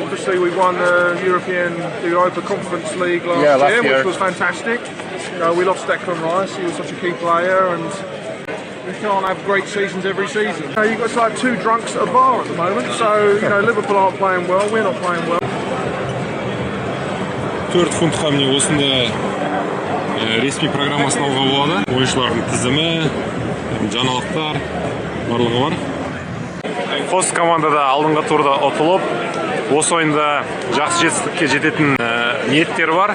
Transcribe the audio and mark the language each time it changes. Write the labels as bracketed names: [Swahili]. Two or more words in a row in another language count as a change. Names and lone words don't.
[English] Obviously, we won the Europa Conference League last year, which was fantastic. You know, we lost Declan Rice; he was such a key player, and you can't have great seasons every season. You know, you've got like 2 drunks at a bar at the moment, so you know Liverpool aren't playing well. We're not playing well. [Kazakh] 4 фунтқа міне осында ресми программасын алуға болады. Ойыншылардың тізімі, жаңалықтар барлығы бар. Қос командада алдыңғы турда ұтылып, осы ойында жақсы жетістікке жететін ниеттері бар.